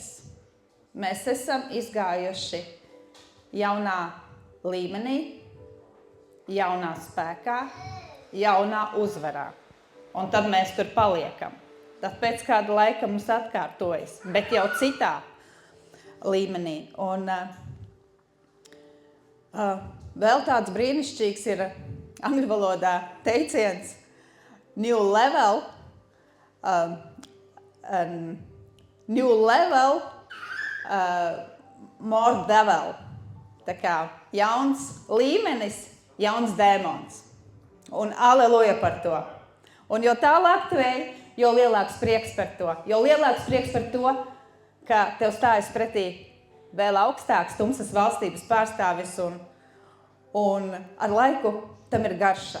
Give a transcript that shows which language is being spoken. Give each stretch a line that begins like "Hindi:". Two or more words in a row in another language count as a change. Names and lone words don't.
Latvian: Mēs esam izgājuši jaunā līmenī, jaunā spēkā, jaunā uzvarā. Un tad mēs tur paliekam. Tad pēc kāda laika mums atkārtojas, bet jau citā līmenī. Un vēl tāds brīnišķīgs ir angļu valodā teiciens
English: new level, more devil.
Latvian: Tā kā jauns līmenis, jauns dēmons. Un aleluja par to. Un jo tālāk tu ej, jo lielāks prieks par to. Jo lielāks prieks par to, ka tev stājas pretī vēl augstāks tumsas valstības pārstāvis un ar laiku tam ir garša.